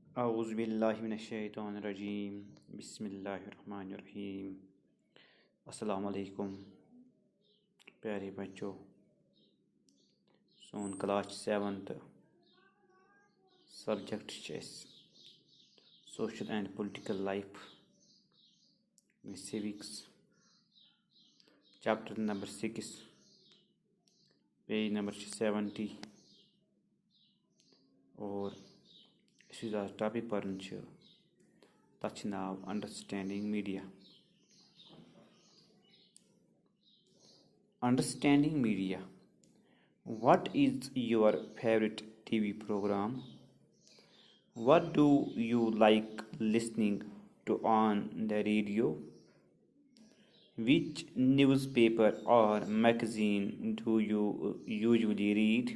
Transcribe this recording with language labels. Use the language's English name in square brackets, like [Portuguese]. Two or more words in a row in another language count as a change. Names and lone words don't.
[Arabic] أعوذ بالله من الشيطان الرجيم بسم الله الرحمن الرحيم السلام علیکم [Kashmiri] پیارے بچو سون کلاس 7th سبجیکٹ چھِ اَسہِ [English] social and political life civics chapter number 6 page number 70 [Kashmiri] اور یُس أسۍ آز ٹاپِک پَرُن چھُ تَتھ چھُ ناو [English] understanding media. Understanding media. What is your favorite TV program? What do you like listening to on the radio? Which newspaper or magazine do you usually read?